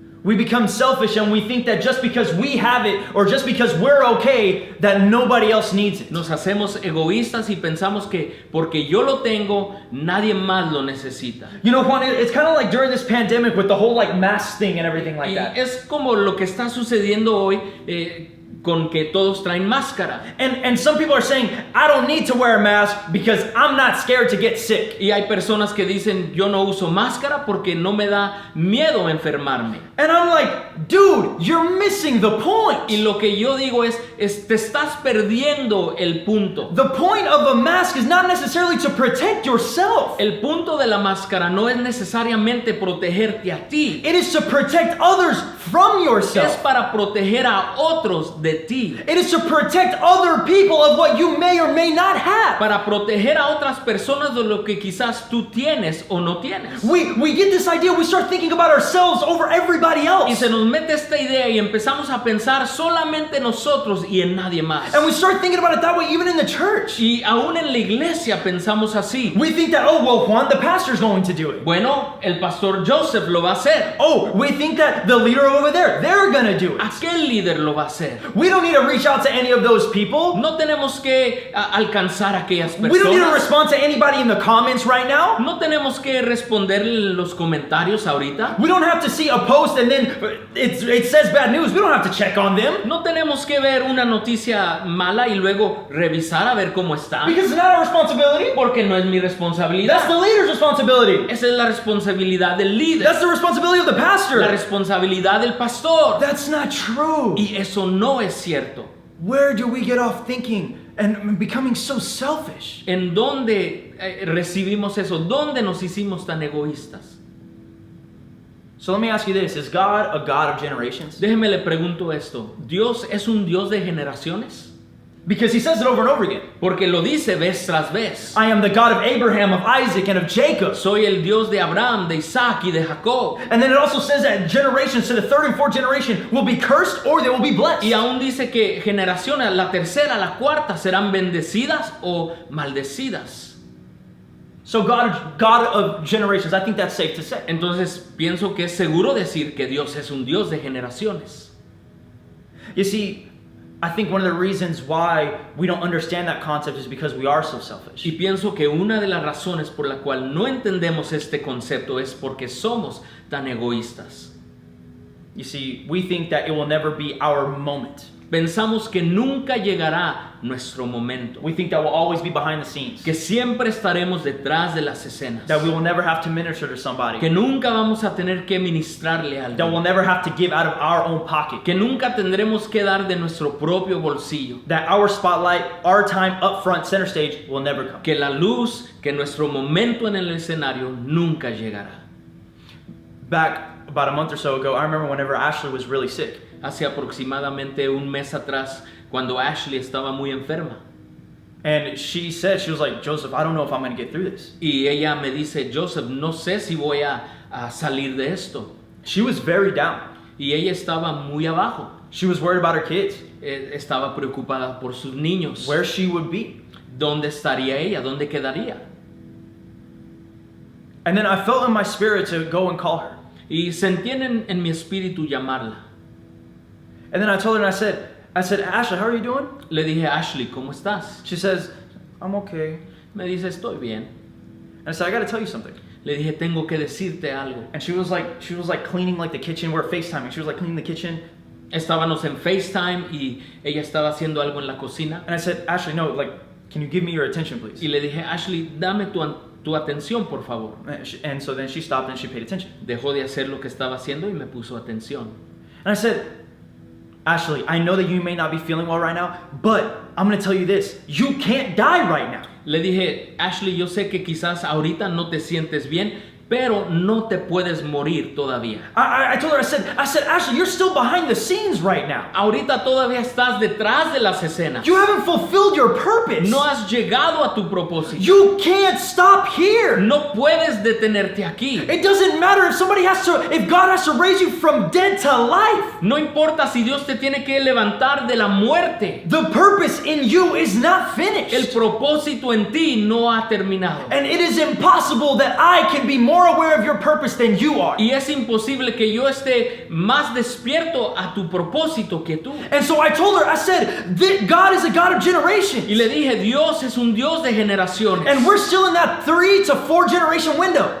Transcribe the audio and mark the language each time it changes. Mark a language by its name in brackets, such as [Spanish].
[English] We become selfish and we think that just because we have it or just because we're okay, that nobody else needs it. [Spanish] Nos hacemos egoístas y pensamos que porque yo lo tengo, nadie más lo necesita. [English] You know, Juan, it's kind of like during this pandemic with the whole like mask thing and everything like that. [Spanish] Es como lo que está sucediendo hoy con que todos traen máscara. [English] And some people are saying, I don't need to wear a mask because I'm not scared to get sick. [Spanish] Y hay personas que dicen, yo no uso máscara porque no me da miedo enfermarme. [English] And I'm like, dude, you're missing the point. [Spanish] Y lo que yo digo es te estás perdiendo el punto. [English] The point of a mask is not necessarily to protect yourself. [Spanish] El punto de la máscara no es necesariamente protegerte a ti. [English] It is to protect others from yourself. [Spanish] Es para proteger a otros otros de ti. [English] It is to protect other people of what you may or may not have. [Spanish] Para proteger a otras personas de lo que quizás tú tienes o no tienes. [English] We get this idea, we start thinking about ourselves over everybody [Spanish] Y [English] else. [Spanish] se nos mete esta idea y empezamos a pensar solamente en nosotros y en nadie más. [English] And we start thinking about it that way even in the church. [Spanish] Y aún en la iglesia pensamos así. [English] We think that, oh, well, Juan, the pastor's going to do it. [Spanish] Bueno, el pastor Joseph lo va a hacer. [English] Oh, we think that the leader over there, they're going to do it. [Spanish] Aquel líder lo va a hacer. [English] We don't need to reach out to any of those people. [Spanish] No tenemos que alcanzar a aquellas [English] We don't need to [Spanish] personas. [English] respond to anybody in the comments right now. [Spanish] No tenemos que responder los comentarios ahorita. [English] We don't have to see a post and then it says bad news. We don't have to check on them. [Spanish] No tenemos que ver una noticia mala y luego revisar a ver cómo está. [English] Because it's not our responsibility. [Spanish] Porque no es mi [English] That's [Spanish] responsabilidad. [English] the leader's responsibility. [Spanish] Esa es la responsabilidad del líder. [English] That's the responsibility of the [Spanish] La [English] pastor. [Spanish] responsabilidad del pastor. [English] That's not true. [Spanish] Y eso no es cierto. [English] Where do we get off thinking and becoming so selfish? [Spanish] ¿En dónde recibimos eso? ¿Dónde nos hicimos tan egoístas? [English] So let me ask you this. Is God a God of generations? [Spanish] Déjeme le pregunto esto. ¿Dios es un Dios de generaciones? [English] Because he says it over and over again. [Spanish] Porque lo dice vez tras vez. [English] I am the God of Abraham, of Isaac, and of Jacob. [Spanish] Soy el Dios de Abraham, de Isaac y de Jacob. [English] And then it also says that generations to the third and fourth generation will be cursed or they will be blessed. [Spanish] Y aún dice que generaciones, la tercera, la cuarta, serán bendecidas o maldecidas. [English] So God of generations, I think that's safe to say. [Spanish] Entonces pienso que es seguro decir que Dios es un Dios de generaciones. [English] You see, I think one of the reasons why we don't understand that concept is because we are so selfish. [Spanish] Y pienso que una de las razones por la cual no entendemos este concepto es porque somos tan egoístas. [English] You see, we think that it will never be our moment. [Spanish] Pensamos que nunca llegará nuestro momento, [English] We think that we'll always be behind the scenes. [Spanish] que siempre estaremos detrás de las escenas, [English] That we will never have to minister to somebody. [Spanish] que nunca vamos a tener que ministrarle a [English] That we'll [Spanish] alguien, [English] never have to give out of our own pocket. [Spanish] que nunca tendremos que dar de nuestro propio bolsillo, [English] That our spotlight, our time up front, center stage, will never come. [Spanish] que la luz, que nuestro momento en el escenario nunca llegará. [English] Back about a month or so ago, I remember whenever Ashley was really sick. [Spanish] Hace aproximadamente un mes atrás, cuando Ashley estaba muy enferma, [English] And she said, she was like, Joseph, I don't know if I'm going to get through this. [Spanish] y ella me dice, Joseph, no sé si voy a salir de esto. [English] She was very down. [Spanish] Y ella estaba muy abajo. [English] She was worried about her kids, [Spanish] Estaba preocupada por sus niños. [English] where she would be. [Spanish] ¿Dónde estaría ella? ¿Dónde quedaría? [English] And then I felt in my spirit to go and call her. [Spanish] Y sentí en mi espíritu llamarla. [English] And then I told her and I said, Ashley, how are you doing? [Spanish] Le dije, Ashley, ¿cómo estás? [English] She says, I'm okay. [Spanish] Me dice, estoy bien. [English] And I said, I got to tell you something. [Spanish] Le dije, tengo que decirte algo. [English] And she was like cleaning like the kitchen. We're FaceTiming. She was like cleaning the kitchen. [Spanish] Estábamos en FaceTime y ella estaba haciendo algo en la cocina. [English] And I said, Ashley, no, like, can you give me your attention, please? [Spanish] Y le dije, Ashley, dame tu atención, por favor. [English] And so then she stopped and she paid attention. [Spanish] Dejó de hacer lo que estaba haciendo y me puso atención. [English] And I said, Ashley, I know that you may not be feeling well right now, but I'm going to tell you this. You can't die right now. [Spanish] Le dije, Ashley, yo sé que quizás ahorita no te sientes bien, pero no te puedes morir todavía. [English] I told her, I said, Ashley, you're still behind the scenes right now. [Spanish] Ahorita todavía estás detrás de las escenas. [English] You haven't fulfilled your purpose. [Spanish] No has llegado a tu propósito. [English] You can't stop here. [Spanish] No puedes detenerte aquí. [English] It doesn't matter if God has to raise you from dead to life. [Spanish] No importa si Dios te tiene que levantar de la muerte. [English] The purpose in you is not [Spanish] El [English] finished. [Spanish] propósito en ti no ha terminado. [English] And it is impossible that I can be more aware of your purpose than you are. [Spanish] Y es imposible que yo esté más despierto a tu propósito que tú. [English] And so I told her, I said, God is a God of generations. [Spanish] Y le dije, Dios es un Dios de generaciones. [English] And we're still in that 3 to 4 generation window.